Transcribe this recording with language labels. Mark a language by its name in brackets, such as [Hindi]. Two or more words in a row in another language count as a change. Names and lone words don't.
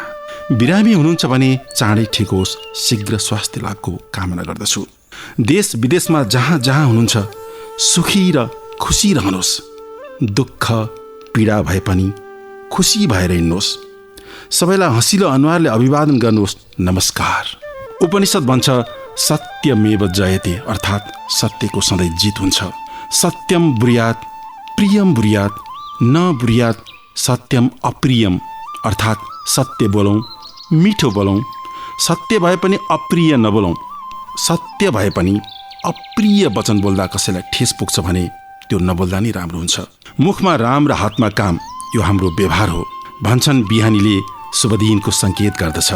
[Nepali] बिरामी हुनुहुन्छ भने चाँडै ठिक होस्, शीघ्र स्वास्थ्य लाभको कामना गर्दछु। देश विदेशमा जहाँ जहाँ हुनुहुन्छ सुखी र खुसी रहनुहोस्। दुःख पीडा भए पनि खुसी भएर हिँड्नुहोस्। सबैलाई हँसिलो अनुहारले अभिवादन गर्नुहोस्, नमस्कार। उपनिषद भन्छ [Sanskrit] सत्यमेव जयते, [Nepali] अर्थात् सत्यको सधैँ जित हुन्छ। [Sanskrit] सत्यम ब्रुयात् प्रियम ब्रुयात् न ब्रुयात् सत्यम अप्रियम, [Nepali] अर्थात् सत्य बोलौँ मिठो बोलौँ, सत्य भए पनि अप्रिय नबोलौँ। सत्य भए पनि अप्रिय वचन बोल्दा कसैलाई ठेस पुग्छ भने त्यो नबोल्दा नै राम्रो हुन्छ। मुखमा राम र हातमा काम, यो हाम्रो व्यवहार हो। भन्छन् बिहानीले शुभ दिनको सङ्केत गर्दछ।